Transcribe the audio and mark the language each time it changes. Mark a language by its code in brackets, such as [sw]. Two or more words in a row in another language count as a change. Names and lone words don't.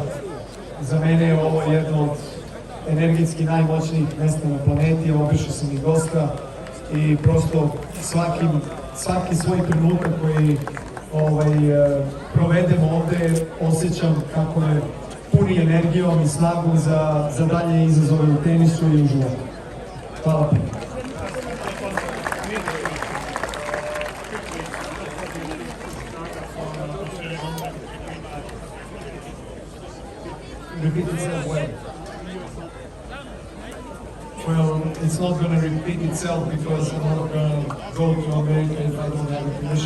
[sr] Za mene je ovo jedno od energetski najmoćnijih mesta na planeti, obišao sam i dosta i prosto svaki svoj trenutak koji provedemo ovde osjećam kako me puni energijom i snagom za dalje izazove u tenisu i u životu. Hvala. [en] Repeat itself when? Well, it's not going to repeat itself because I'm not going to go to America if I don't have a permission.